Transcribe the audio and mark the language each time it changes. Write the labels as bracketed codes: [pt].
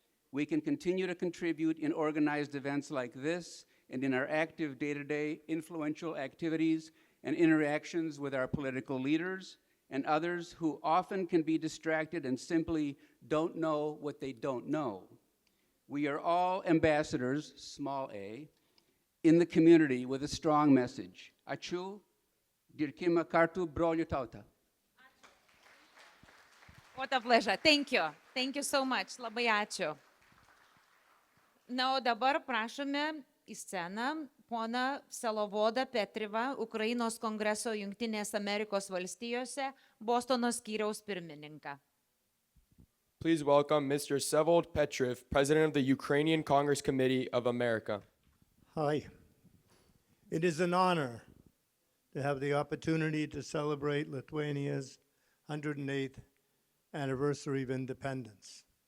[en] We can continue to contribute in organized events like this and in our active day-to-day influential activities and interactions with our political leaders and others who often can be distracted and simply don't know what they don't know. We are all ambassadors, small a, in the community with a strong message. [lt] Ačiū, dirbkime kartu, brolių tauta. [en] What a pleasure. Thank you. Thank you so much. [lt] Labai ačiū. Na, o dabar prašome į sceną poną Vselovodą Petrivą, Ukrainos kongreso Jungtinės Amerikos valstijose, Bostono skyriaus pirmininką. [en] Please welcome Mr. Vsevolod Petriv, President of the Ukrainian Congress Committee of America. Hi. It is an honor to have the opportunity to celebrate Lithuania's 108th anniversary of independence.